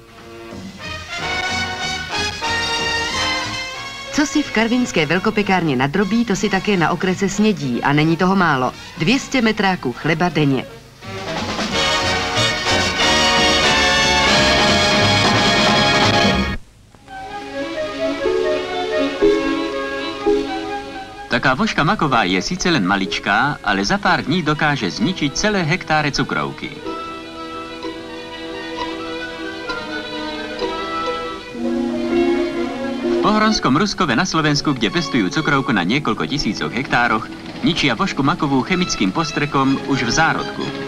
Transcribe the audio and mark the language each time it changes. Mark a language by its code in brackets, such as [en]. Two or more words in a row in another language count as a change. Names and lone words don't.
[cs] Co si v karvinské velkopekárně nadrobí, to si také na okrese snědí a není toho málo. 200 metráků chleba denně. [sk] Taká vožka maková je síce len maličká, ale za pár dní dokáže zničiť celé hektáre cukrovky. V Pohronskom Ruskove na Slovensku, kde pestujú cukrovku na niekoľko tisícoch hektároch, ničia vožku makovú chemickým postrekom už v zárodku.